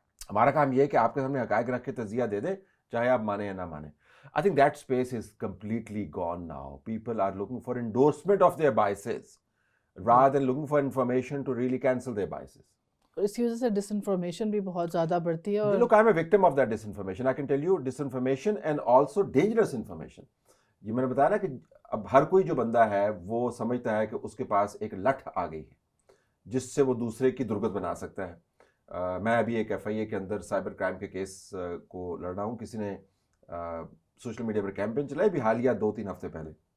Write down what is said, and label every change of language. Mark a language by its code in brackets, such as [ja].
[ur] ہمارا کام یہ ہے کہ آپ کے سامنے حقائق رکھ کے تجزیہ دے دیں, چاہے آپ مانیں یا نہ مانیں. [en] I think that space is completely gone now. People are looking for endorsement of their biases rather than looking for information to really cancel their biases. [ur] اس کی وجہ سے ڈس انفارمیشن بھی بہت زیادہ بڑھتی ہے. اور [en] Look, I'm a victim of that disinformation. I can tell you disinformation and also dangerous information. [ur] یہ میں نے بتایا نا کہ اب ہر کوئی جو بندہ ہے وہ سمجھتا ہے کہ اس کے پاس ایک لٹھ آ گئی ہے جس سے وہ دوسرے کی درگت بنا سکتا ہے. میں ابھی ایک FIA کے اندر سائبر کرائم کے کیس کو لڑ رہا ہوں. کسی نے سوشل میڈیا پر کیمپین چلائی بھی حالیہ 2-3 ہفتے پہلے.